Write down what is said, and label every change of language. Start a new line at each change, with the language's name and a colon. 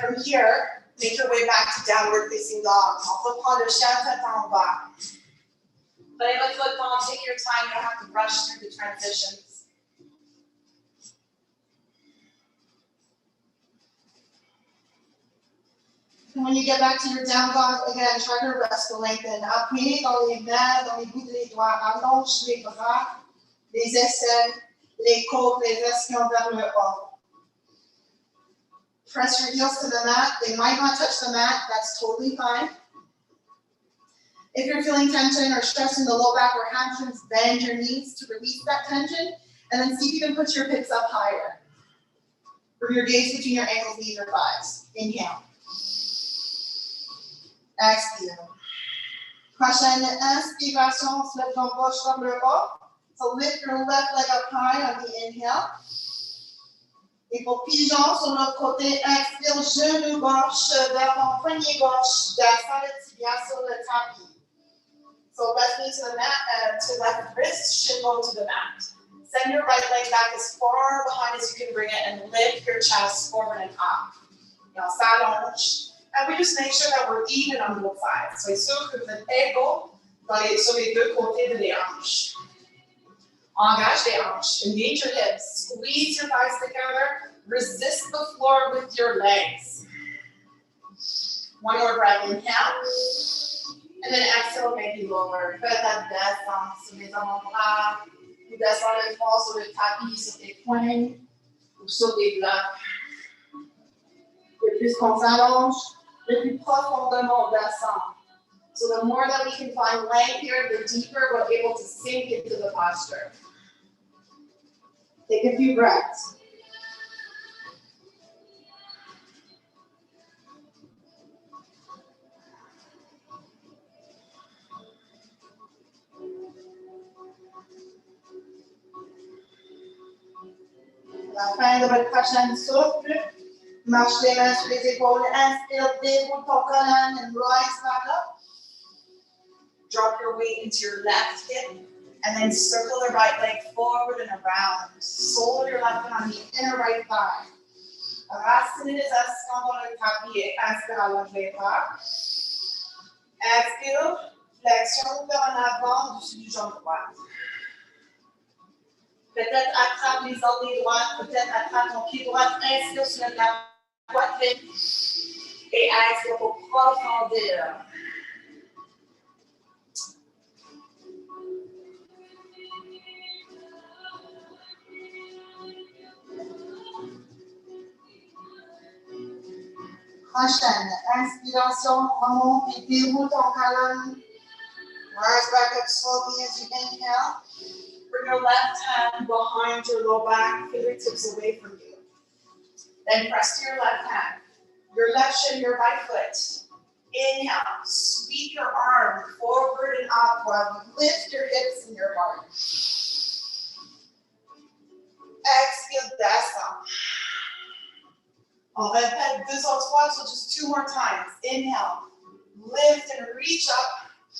English: From here, make your way back to downward facing dog.
French: On reprend le chien tête en bas. Prenez votre temps,
English: take your time. You don't have to rush through the transitions. And when you get back to your down dog, again, try to rest the lengthen.
French: Appuyez dans les mains, dans les bouts des doigts. Allonge les bras, les aisselles, les côtes, les ischions vers le haut.
English: Press your heels to the mat. They might not touch the mat. That's totally fine. If you're feeling tension or stress in the low back or hamstrings, bend your knees to release that tension. And then see if you can put your hips up higher. Bring your gaze between your ankles, knees, or thighs. Inhale. Exhale.
French: Prochaine inspiration, on se lève jambe gauche vers le bas.
English: So lift your left leg up high on the inhale.
French: Et pour pigeon sur l'autre côté, expire, genou gauche vers ton poignet gauche, descends le tibia sur le tapis.
English: So left knee to the mat, to left wrist, shin bone to the mat. Send your right leg back as far behind as you can bring it and lift your chest forward and up.
French: Et on s'allonge.
English: And we just make sure that we're even on both sides.
French: Soyez sûr que vous êtes égaux sur les deux côtés de les hanches. Engage les hanches.
English: Engage your hips. Squeeze your thighs together. Resist the floor with your legs. One more breath. Inhale. And then exhale, maybe lower.
French: Faites la descente sur les avant-bras. Vous descendez le front sur le tapis, sur tes poings ou sur les blocs. Le plus qu'on s'allonge, le plus profondément on descend.
English: So the more that we can find length here, the deeper we're able to sink into the posture. Take a few breaths.
French: La fin de votre prochaine souffle. Marche les mains sur les épaules. Inspire, déroule ton colonne
English: and rise back up. Drop your weight into your left hip and then circle the right leg forward and around. Sole of your left foot on the inner right thigh.
French: Racine les ascendants dans le tapis et inspire, allonge les bras. Inspire, flexion vers en avant dessus du jambe droite. Peut-être attrape les orteils droits, peut-être attrape ton pied droit, inspire sur la poitrine et expire pour profondeur. Prochaine, inspiration, remonte et déroule ton colonne.
English: Rise back up slowly as you inhale. Bring your left hand behind your low back, fingertips away from you. Then press to your left hand, your left shin, your right foot. Inhale, sweep your arm forward and up while you lift your hips and your heart. Exhale, descend.
French: On répète 2 autres fois,
English: so just 2 more times. Inhale, lift and reach up.